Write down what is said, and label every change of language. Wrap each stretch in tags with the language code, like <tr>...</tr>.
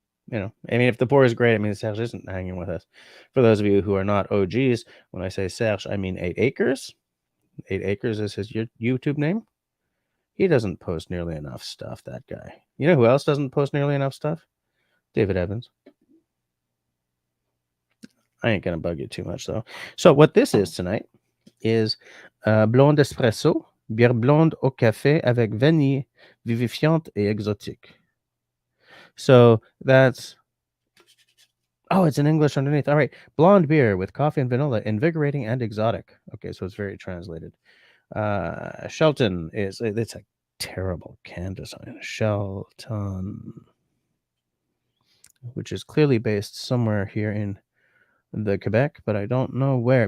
<en>You know, I mean, if the pour is great, I mean, Serge isn't hanging with us. For those of you who are not OGs, when I say Serge, I mean 8 Acres. 8 Acres is his YouTube name. He doesn't post nearly enough stuff, that guy. You know who else doesn't post nearly enough stuff? David Evans. I ain't going to bug you too much, though. So what this is tonight is blonde espresso,</en> <fr>bière blonde au café avec vanille vivifiante et exotique.</fr> <en>So that's... Oh, it's in English underneath. All right. Blonde beer with coffee and vanilla, invigorating and exotic. Okay, so it's very translated. Shelton is... It's a terrible can design. Shelton, which is clearly based somewhere here in the Quebec, but I don't know where.</en>